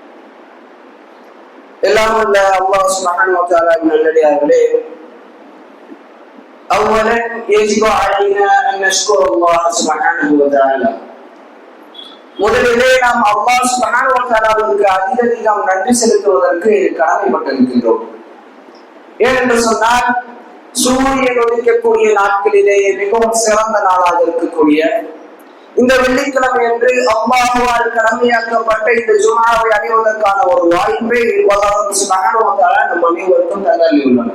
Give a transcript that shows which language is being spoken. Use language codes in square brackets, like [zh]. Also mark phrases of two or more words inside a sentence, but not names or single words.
[ta] எல்லாம் உள்ள [ar] الله سبحانه وتعالى [ta] நல்லடியார்களே, அவ்வளன் [ar] يجب علينا أن نشكر الله سبحانه وتعالى. [ta] முதலிலே நாம் [ar] الله سبحانه وتعالى [ta] அதிகம் நன்றி செலுத்துவதற்கு கடமைப்பட்டிருக்கின்றோம். ஏனென்று சொன்னால் சூரியன் உதிக்கக்கூடிய நாட்களிலேயே மிகவும் சிறந்த நாளாக இருக்கக்கூடிய இந்த வெள்ளிக்கிழமை என்று அல்லாஹ்வால் கடமையாக்கப்பட்ட இந்த ஜும்ஆவை அணிவதற்கான ஒரு வாய்ப்பை [ar] الله سبحانه وتعالى [ta] நம் அனைவருக்கும் தந்தளியுள்ளார்.